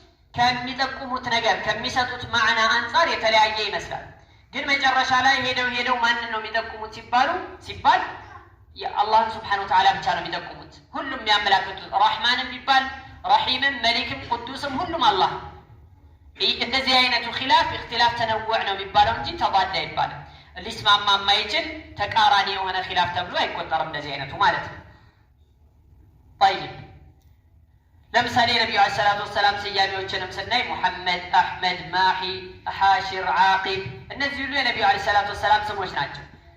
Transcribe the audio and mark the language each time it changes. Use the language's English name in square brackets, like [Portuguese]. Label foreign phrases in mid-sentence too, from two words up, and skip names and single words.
[Amharic] ከሚጠቁሙት ነገር ከሚሰጡት ማዕና አንፃር የተለያየ ይመስላል ግን መጨረሻ ላይ ሄደው ማንን ነው የሚጠቁሙት ሲባል የአላህ [Arabic] سبحانه وتعالى [Amharic] ብቻ ነው የሚጠቁሙት ሁሉም የሚያመላክቱት ረህማንም ቢባል ረሂምም መሊክም ቅዱስም ሁሉም አላህ እንደዚህ አይነቱ ኺላፍ [Arabic] اختلاف تنوع [Amharic] ነው የሚባለው እንጂ ተባዳ ይባላል ሊስማማ የማይችል ተቃራኒ የሆነ ኺላፍ ተብሎ አይቆጠርም እንደዚህ አይነቱ ማለት ነው طيب ለምሳሌ ነብዩ [Arabic] عليه الصلاة والسلام [Amharic] ስያሜዎችንም ስናይ ሙሐመድ አህመድ ማሂ ሐሽር ዓቂብ እነዚህ ሁሉ የነብዩ [Arabic] عليه الصلاة والسلام [Amharic] ስሞች ናቸው